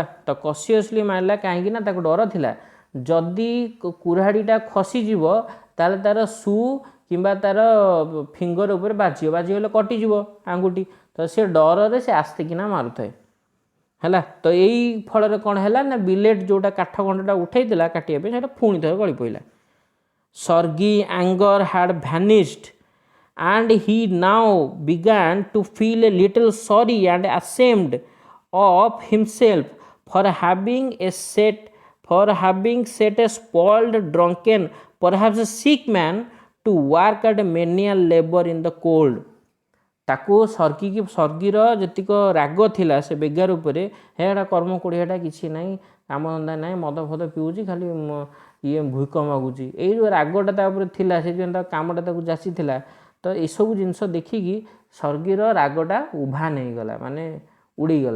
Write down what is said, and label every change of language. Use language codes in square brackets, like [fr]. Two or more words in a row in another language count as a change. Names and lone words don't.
[or] ତ କସିୟସଲି ମାରିଲା କାହିଁକି ନା ତାକୁ ଡର ଥିଲା, ଯଦି କୁରାଢ଼ୀଟା ଖସିଯିବ ତାହେଲେ ତାର ସୁ କିମ୍ବା ତାର ଫିଙ୍ଗର ଉପରେ ବାଜିବ, ବାଜିଗଲେ କଟିଯିବ ଆଙ୍ଗୁଠି। ତ ସେ ଡରରେ ସେ ଆସ୍ତିକିନା ମାରୁଥାଏ ହେଲା। ତ ଏଇ ଫଳରେ କ'ଣ ହେଲା ନା, ବିଲେଟ୍ ଯେଉଁଟା କାଠ ଖଣ୍ଡଟା ଉଠେଇଥିଲା କାଟିବା ପାଇଁ, ସେଇଟା ପୁଣି ଥରେ ଗଳି ପଡ଼ିଲା। [en] Sergei's anger had vanished and he now began to feel a little sorry and ashamed of himself for having set a spoiled, drunken, perhaps a sick man to work at menial labor in the cold। [or] ତାକୁ ସର୍ଗିର ଯେତିକ ରାଗ ଥିଲା ସେ ବେଗାର ଉପରେ, ହେଟା କର୍ମ କୋଡ଼ିଆଟା କିଛି ନାହିଁ, କାମଧନ୍ଦା ନାହିଁ, ମଦ ଫଦ ପିଉଛି, ଖାଲି ଇଏ ଭୂକ ମାଗୁଛି, ଏଇ ଯେଉଁ ରାଗଟା ତା ଉପରେ ଥିଲା, ସେଥିପାଇଁ ତା କାମଟା ତାକୁ ଯାଚିଥିଲା। ତ ଏସବୁ ଜିନିଷ ଦେଖିକି ସର୍ଗିର ରାଗଟା ଉଭାନ ହେଇଗଲା, ମାନେ ଉଡ଼ିଗଲା।